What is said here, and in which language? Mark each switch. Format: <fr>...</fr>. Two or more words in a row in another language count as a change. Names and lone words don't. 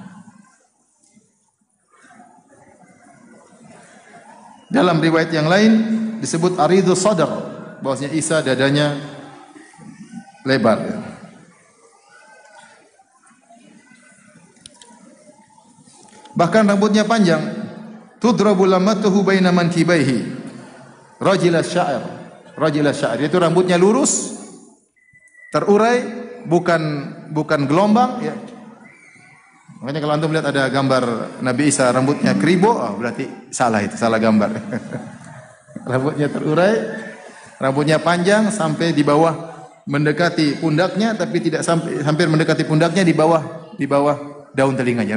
<id>Dalam riwayat yang lain disebut</id> <ar>عريض الصدر,</ar> <id>bahwasanya Isa dadanya lebar. Ya. Bahkan rambutnya panjang.</id> <ar>تضرب لمته بين منكبيه. رجل الشعر. رجل الشعر</ar> <id>itu rambutnya lurus, terurai, bukan gelombang ya. Makanya kalau antum lihat ada gambar Nabi Isa rambutnya kribo, berarti salah, itu salah gambar. Rambutnya terurai, rambutnya panjang sampai di bawah mendekati pundaknya, tapi tidak sampai hampir mendekati pundaknya, di bawah daun telinganya.</id>